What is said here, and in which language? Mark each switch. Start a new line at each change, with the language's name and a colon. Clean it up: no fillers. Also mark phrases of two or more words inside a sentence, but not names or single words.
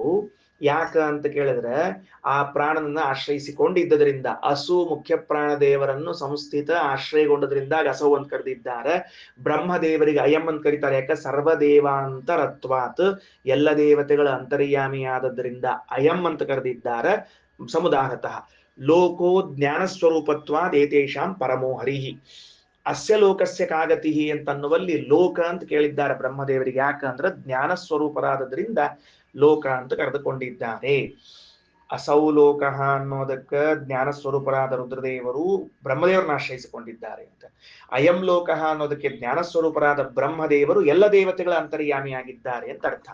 Kannada: ಯಾಕ ಅಂತ ಕೇಳಿದ್ರೆ, ಆ ಪ್ರಾಣನನ್ನ ಆಶ್ರಯಿಸಿಕೊಂಡಿದ್ದರಿಂದ, ಅಸು ಮುಖ್ಯ ಪ್ರಾಣ ದೇವರನ್ನು ಸಂಸ್ಥಿತ ಆಶ್ರಯಗೊಂಡದ್ರಿಂದ ಅಸೌ ಅಂತ ಕರೆದಿದ್ದಾರೆ. ಬ್ರಹ್ಮದೇವರಿಗೆ ಅಯಂ ಅಂತ ಕರೀತಾರೆ. ಯಾಕ? ಸರ್ವದೇವಾಂತರತ್ವಾತ್, ಎಲ್ಲ ದೇವತೆಗಳ ಅಂತರ್ಯಾಮಿಯಾದದ್ರಿಂದ ಅಯಂ ಅಂತ ಕರೆದಿದ್ದಾರೆ.
Sanskrit: ಸಮುದಾಹತಃ ಲೋಕೋ ಜ್ಞಾನ ಸ್ವರೂಪತ್ವಾದ್ ಏತೇಷಾಂ ಪರಮೋ ಹರಿಹಿ. ಅಸ್ಯ ಲೋಕಸ್ಯ ಕಾಗತಿ
Kannada: ಅಂತನ್ನುವಲ್ಲಿ ಲೋಕ ಅಂತ ಕೇಳಿದ್ದಾರೆ ಬ್ರಹ್ಮದೇವರಿಗೆ. ಯಾಕಂದ್ರೆ ಜ್ಞಾನ ಸ್ವರೂಪರಾದದ್ರಿಂದ ಲೋಕ ಅಂತ ಕರೆದುಕೊಂಡಿದ್ದಾರೆ. ಅಸೌ ಲೋಕ ಅನ್ನೋದಕ್ಕ ಜ್ಞಾನ ಸ್ವರೂಪರಾದ ರುದ್ರದೇವರು ಬ್ರಹ್ಮದೇವರನ್ನ ಆಶ್ರಯಿಸಿಕೊಂಡಿದ್ದಾರೆ ಅಂತ. ಅಯಂ ಲೋಕ ಅನ್ನೋದಕ್ಕೆ ಜ್ಞಾನ ಸ್ವರೂಪರಾದ ಬ್ರಹ್ಮದೇವರು ಎಲ್ಲ ದೇವತೆಗಳ ಅಂತರ್ಯಾಮಿಯಾಗಿದ್ದಾರೆ ಅಂತ ಅರ್ಥ.